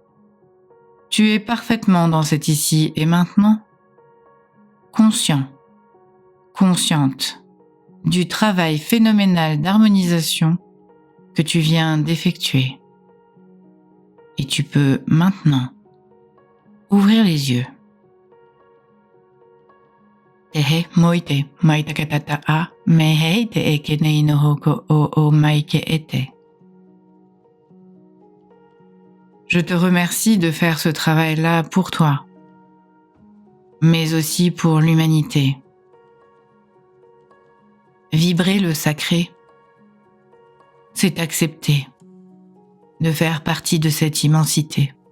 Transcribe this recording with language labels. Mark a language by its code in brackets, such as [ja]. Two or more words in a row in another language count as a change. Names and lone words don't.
[fr] Tu es parfaitement dans cet ici et maintenant, conscient, consciente du travail phénoménal d'harmonisation que tu viens d'effectuer. Et tu peux maintenant ouvrir les yeux. Tehe moite maitakatata a mehei te eke nei no hoko o maike ete. Je te remercie de faire ce travail-là pour toi. mais aussi pour l'humanité. Vibrer le sacré, c'est accepter de faire partie de cette immensité.